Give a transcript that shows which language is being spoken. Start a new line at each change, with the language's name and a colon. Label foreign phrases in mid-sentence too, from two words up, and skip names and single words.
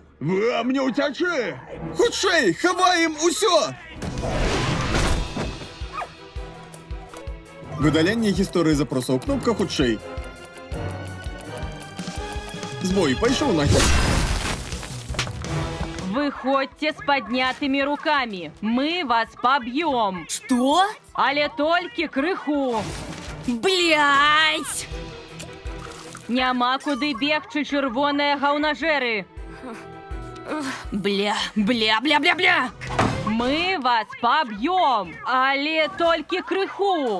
Belarusian: Вам не ўцячы! Хутчэй, хаваем усё! Выдаленне гісторыі запросаў, кнопка хутчэй. Збой, пайшоў нахер.
Russian: Выходьте с поднятыми руками. Мы вас побьем. Что?
Belarusian: Але толькі крыху.
Russian: Блять!
Belarusian: Няма куды бегчы, чырвоныя гаўнажэры.
Russian: Бля. Мы вас побьем,
Belarusian: але толькі крыху.